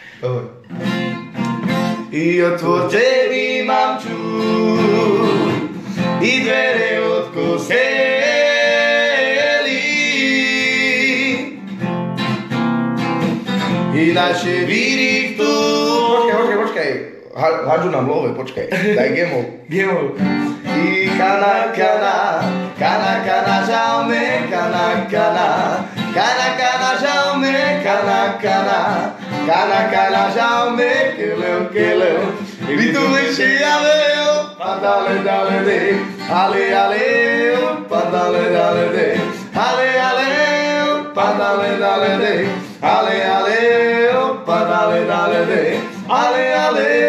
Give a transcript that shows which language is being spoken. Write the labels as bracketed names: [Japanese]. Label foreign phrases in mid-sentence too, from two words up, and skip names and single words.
[Slovak] I otvorte mi mamču, i dvere od kostely, i naše víry tu. Počkaj, hádžu nám love, počkaj, daj gemov. Gemov. [Romany] I kana, žaume, kana, žaume, kana, žaume, keleu, i tu ešte javeo, padale, dale, de, ale, padale, dale, de, ale, padale, dale, de, ale, padale, dale, de, ale.